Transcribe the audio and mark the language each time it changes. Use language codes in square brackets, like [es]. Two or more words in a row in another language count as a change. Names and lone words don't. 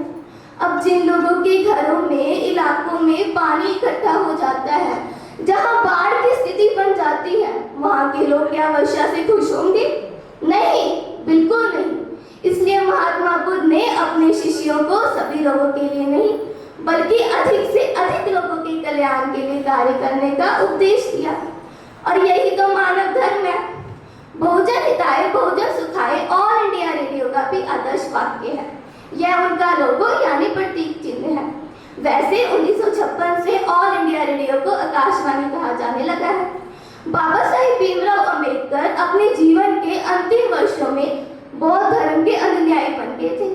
[hi] अब जिन लोगों के घरों में, इलाकों में पानी इकट्ठा हो जाता है, जहां बाढ़ की स्थिति बन जाती है, वहां के लोग क्या वर्षा से खुश होंगे? नहीं, बिल्कुल नहीं। इसलिए महात्मा बुद्ध ने अपने शिष्यों को सभी लोगों के लिए नहीं बल्कि अधिक से अधिक लोगों के कल्याण के लिए कार्य करने का उपदेश दिया। और यही तो मानव धर्म है। [sa] बहुजन हिताय बहुजन सुखाय [hi] ऑल इंडिया रेडियो का भी आदर्श वाक्य है। यह उनका लोगो यानी प्रतीक चिन्ह है। वैसे 1956 से ऑल इंडिया रेडियो को आकाशवाणी कहा जाने लगा है। बाबा साहेब भीमराव अंबेडकर अपने जीवन के अंतिम वर्षों में बौद्ध धर्म के अनुयायी बन गए थे।